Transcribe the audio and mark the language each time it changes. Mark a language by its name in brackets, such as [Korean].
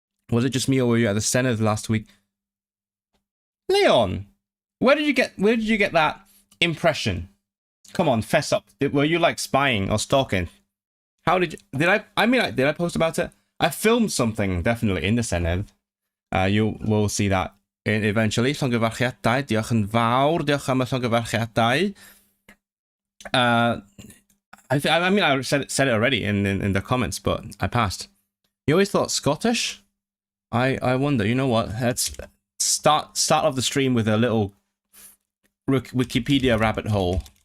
[English] Was it just me or were you at the Senedd last week? Leon, where did you get that impression? Come on, fess up. Were you like spying or stalking? How did you, did I post about it? I filmed something definitely in the Senedd. You will see that eventually. [Welsh] Llongyfarchiadau, diolch yn fawr, diolch am y llongyfarchiadau. [English] I mean I said it already in the comments, but I passed. You always thought Scottish? I wonder, you know what? Let's start off the stream with a little Wikipedia rabbit hole.